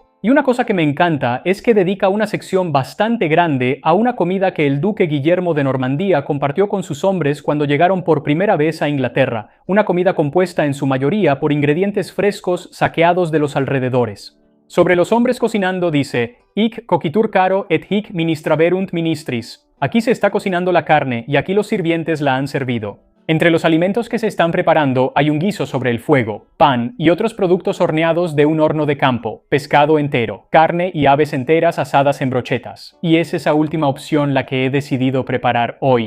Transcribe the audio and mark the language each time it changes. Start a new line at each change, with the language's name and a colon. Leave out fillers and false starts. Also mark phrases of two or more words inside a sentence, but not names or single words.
Spanish: Y una cosa que me encanta es que dedica una sección bastante grande a una comida que el duque Guillermo de Normandía compartió con sus hombres cuando llegaron por primera vez a Inglaterra, una comida compuesta en su mayoría por ingredientes frescos saqueados de los alrededores. Sobre los hombres cocinando dice,
Latin: «Hic cocitur caro et hic ministraverunt ministris».
Spanish: Aquí se está cocinando la carne y aquí los sirvientes la han servido. Entre los alimentos que se están preparando hay un guiso sobre el fuego, pan y otros productos horneados de un horno de campo, pescado entero, carne y aves enteras asadas en brochetas. Y es esa última opción la que he decidido preparar hoy.